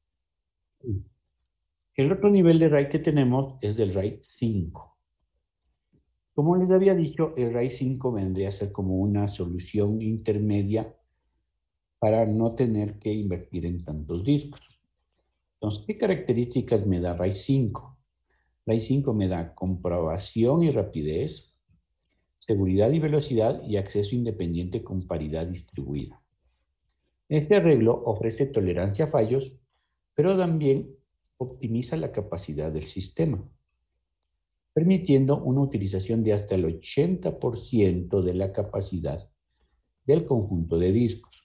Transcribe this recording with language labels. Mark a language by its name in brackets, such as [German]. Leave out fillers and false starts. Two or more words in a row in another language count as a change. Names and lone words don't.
[Spanish] El otro nivel de RAID que tenemos es del RAID 5. Como les había dicho, el RAID 5 vendría a ser como una solución intermedia para no tener que invertir en tantos discos. Entonces, ¿qué características me da RAID 5? RAID 5 me da comprobación y rapidez, seguridad y velocidad y acceso independiente con paridad distribuida. Este arreglo ofrece tolerancia a fallos, pero también optimiza la capacidad del sistema, permitiendo una utilización de hasta el 80% de la capacidad del conjunto de discos.